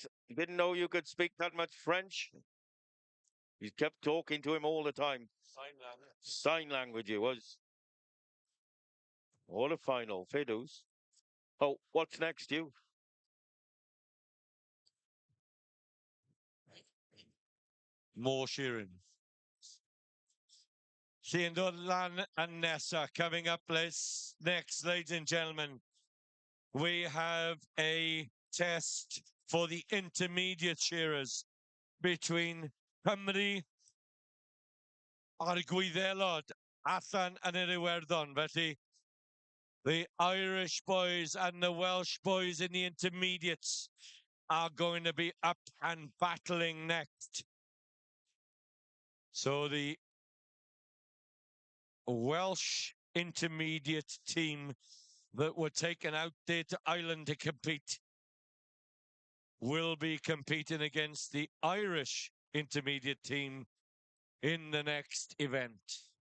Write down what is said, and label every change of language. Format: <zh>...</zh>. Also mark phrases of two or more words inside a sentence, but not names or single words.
<en>Didn't know you could speak that much French. He kept talking to him all the time. Sign language it was. What a final. Fair dues. Oh, what's next, you? More shearing.</en> <cy>Llun dod lan</cy> <en>and nesa coming up next, ladies and gentlemen. We have a test for the intermediate shearers between</en> <cy>Cymru a'r Gwyddelod allan yn yr Iwerddon.</cy> <en>Felly, the Irish boys and the Welsh boys in the intermediates are going to be up and battling next. So the Welsh intermediate team that were taken out there to Ireland to compete will be competing against the Irish intermediate team in the next event.</en>